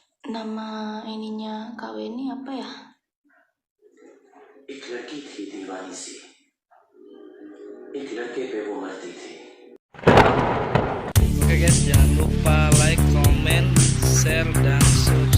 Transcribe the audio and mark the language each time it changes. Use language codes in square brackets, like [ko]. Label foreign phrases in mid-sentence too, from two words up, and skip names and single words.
[id] Nama ininya KW ini apa ya? [hi] एक लड़की थी दीवानी सी, एक लड़के पे वो मरती थी. [id] Oke guys, jangan lupa [en] like, comment, share, [id] dan subscribe.